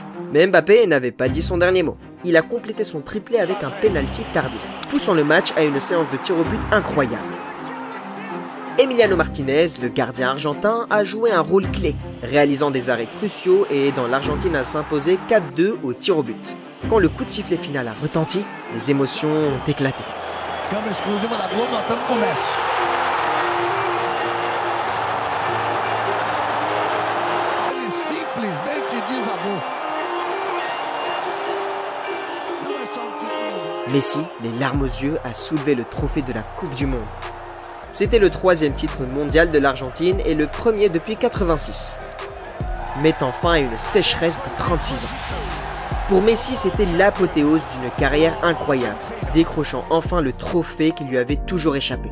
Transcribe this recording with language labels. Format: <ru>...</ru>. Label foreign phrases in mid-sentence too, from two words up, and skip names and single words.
<fr>Mais Mbappé n'avait pas dit son dernier mot. Il a complété son triplé avec un penalty tardif, poussant le match à une séance de tir au but incroyable. Emiliano Martinez, le gardien argentin, a joué un rôle clé, réalisant des arrêts cruciaux et aidant l'Argentine à s'imposer 4-2 au tir au but. Quand le coup de sifflet final a retenti, les émotions ont éclaté.</fr> <pt>Câmera exclusiva da Globo notando com o Messi. Ele simplesmente desabou.</pt> <fr>Messi, les larmes aux yeux, a soulevé le trophée de la Coupe du Monde. C'était le 3e titre mondial de l'Argentine et le premier depuis 86, mettant fin à une sécheresse de 36 ans. Pour Messi, c'était l'apothéose d'une carrière incroyable, décrochant enfin le trophée qui lui avait toujours échappé.</fr>